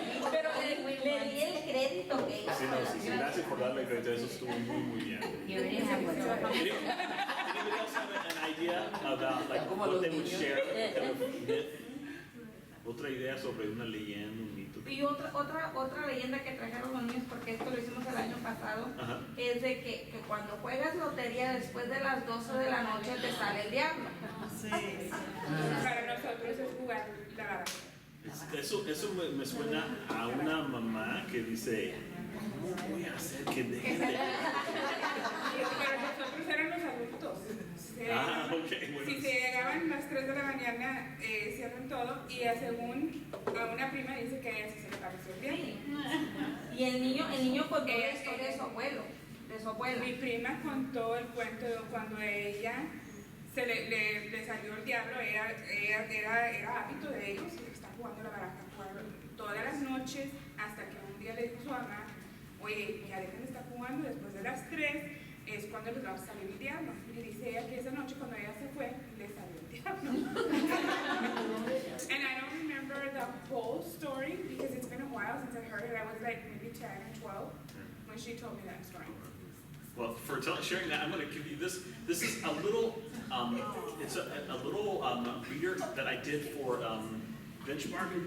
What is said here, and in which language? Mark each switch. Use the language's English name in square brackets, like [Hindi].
[Spanish] Pero le di el crédito que hizo. Sí, gracias por darle crédito, eso estuvo muy bien. [English] You already have one. Anybody else have an idea about like what they would share? Kind of myth? [Spanish] Otra idea sobre una leyenda, un mito. Y otra leyenda que trajeron los niños, porque esto lo hicimos el año pasado, es de que cuando juegas lotería después de las 12 de la noche te sale el diablo. Sí. Para nosotros es jugar la baraja. Eso me suena a una mamá que dice, ¿cómo voy a hacer que dejen de...? Para nosotros eran los adultos. Ok, bueno. Si se llegaban las 3 de la mañana, cierran todo, y según a una prima dice que a ella sí se le pareció el diablo. Y el niño contó la historia de su abuelo, de su abuela. Mi prima contó el cuento de cuando ella le salió el diablo, era hábito de ellos, estar jugando la baraja, jugando todas las noches, hasta que un día le dijo a su mamá, oye, ya dejen de estar jugando, después de las 3 es cuando les va a salir el diablo. Y dice ella que esa noche cuando ella se fue, le salió el diablo. [English] And I don't remember the whole story because it's been a while since I heard it. I was like maybe 10 or 12 when she told me that story. Well, for sharing that, I'm going to give you this. This is a little, it's a little reader that I did for Benchmark.